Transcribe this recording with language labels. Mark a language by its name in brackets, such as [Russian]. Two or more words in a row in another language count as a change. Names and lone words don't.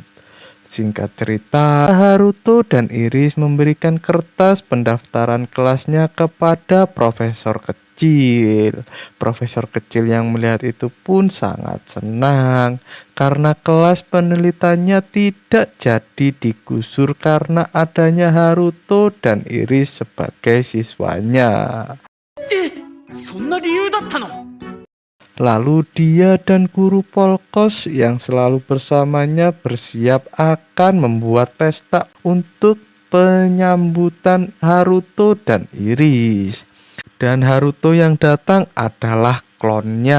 [Indonesian] Singkat cerita, Haruto dan Iris memberikan kertas pendaftaran kelasnya kepada profesor kecil. Profesor kecil yang melihat itu pun sangat senang karena kelas penelitiannya tidak jadi digusur karena adanya Haruto dan Iris sebagai siswanya. [Japanese] そんな理由だったの？ [Indonesian] Lalu dia dan guru Polkos yang selalu bersamanya bersiap akan membuat pesta untuk penyambutan Haruto dan Iris. Dan Haruto yang datang adalah klonnya.